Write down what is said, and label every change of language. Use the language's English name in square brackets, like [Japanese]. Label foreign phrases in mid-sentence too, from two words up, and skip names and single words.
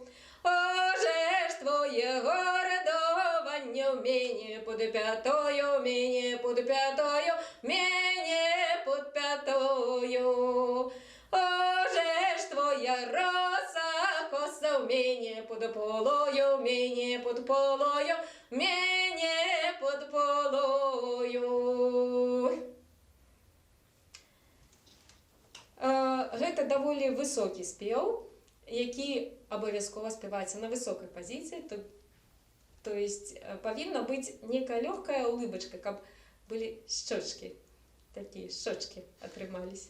[Ukrainian] Оже ж твоє гордовання в мені під п'ятою, мені під п'ятою, мені під п'ятою. Оже ж твоя роса коса в мені під полою, мені під полою, мені під полою. [Belarusian] Гэта даволі высокі спеў, які абавязкова спяваецца на высокай пазіцыі. То есть павінна быць некая лёгкая улыбачка, каб былі шчочкі, такія шчочкі атрымались.